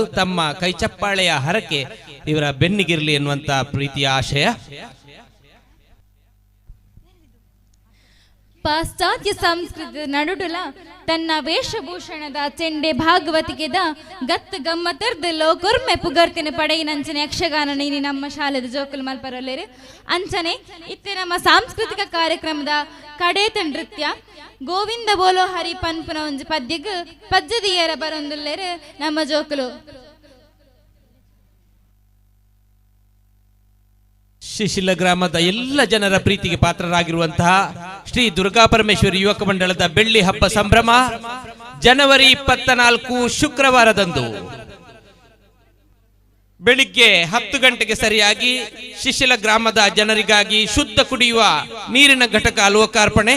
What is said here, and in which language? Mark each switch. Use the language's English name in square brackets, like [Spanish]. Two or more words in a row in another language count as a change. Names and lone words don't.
[Kannada] ತಮ್ಮ ಕೈಚಪ್ಪಾಳೆಯ ಹರಕೆ ಇವರ ಬೆನ್ನಿಗಿರಲಿ ಎನ್ನುವಂತ ಪ್ರೀತಿಯ ಆಶಯ. [Tulu] ಪಾಶ್ಚಾತ್ಯ ಸಂಸ್ಕೃತಿ ನಡುಡುಲ ತನ್ನ ವೇಷಭೂಷಣದ ಚೆಂಡೆ ಭಾಗವತಿಕೆದ ಗತ್ತು ಗಮ್ಮತ್ತರ್ದಲ್ಲೋ ಕೊರ್ಮೆ ಪುಗರ್ತಿನ ಪಡೆಯಿನಂಚನೆ ಯಕ್ಷಗಾನ ನೀನಿ ನಮ್ಮ ಶಾಲೆದ ಜೋಕುಲು ಮಲ್ಪರಲ್ಲೇರು ಅಂಚನೆ ಇತ್ತೆ ನಮ್ಮ ಸಾಂಸ್ಕೃತಿಕ ಕಾರ್ಯಕ್ರಮದ ಕಡೇತ ನೃತ್ಯ ಗೋವಿಂದ ಬೋಲೋ ಹರಿ ಪನ್ಪುನ ಒಂಜಿ ಪದ್ಯಗ್ ಪದ್ಯದಿಯರ ಬರೊಂದುಲ್ಲೇರು ನಮ್ಮ ಜೋಕುಲು. [Kannada] ಶಿಶಿಲ ಗ್ರಾಮದ ಎಲ್ಲ ಜನರ ಪ್ರೀತಿಗೆ ಪಾತ್ರರಾಗಿರುವಂತಹ ಶ್ರೀ ದುರ್ಗಾಪರಮೇಶ್ವರಿ ಯುವಕ ಮಂಡಳದ ಬೆಳ್ಳಿ ಹಬ್ಬ ಸಂಭ್ರಮ ಜನವರಿ 24 ಶುಕ್ರವಾರದಂದು ಬೆಳಿಗ್ಗೆ 10 ಗಂಟೆಗೆ ಸರಿಯಾಗಿ ಶಿಶಿಲ ಗ್ರಾಮದ ಜನರಿಗಾಗಿ ಶುದ್ಧ ಕುಡಿಯುವ ನೀರಿನ ಘಟಕ ಲೋಕಾರ್ಪಣೆ.